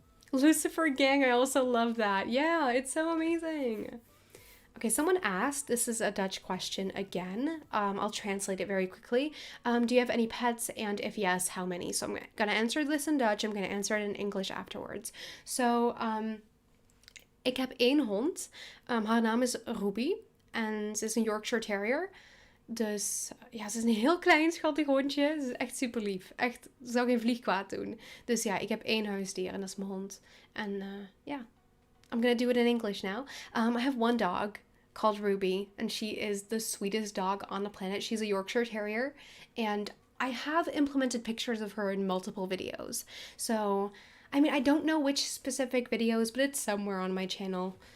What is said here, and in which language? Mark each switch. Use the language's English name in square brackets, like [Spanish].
[English] Lucifer Gang, I also love that. Yeah, it's so amazing. Okay, someone asked, this is a Dutch question again. I'll translate it very quickly. Do you have any pets? And if yes, how many? So I'm gonna answer this in Dutch. I'm gonna answer it in English afterwards. [Dutch] So, ik heb één hond. Haar naam is Ruby. En ze is een Yorkshire Terrier. Dus ja, ze is een heel klein schattig hondje. Ze is echt super lief. Echt, ze zou geen vlieg kwaad doen. Dus ja, ik heb 1 huisdier en dat is mijn hond. [English] En ja, I'm gonna do it in English now. I have one dog called Ruby, and she is the sweetest dog on the planet. She's a Yorkshire Terrier, and I have implemented pictures of her in multiple videos. So, I mean, I don't know which specific videos, but it's somewhere on my channel.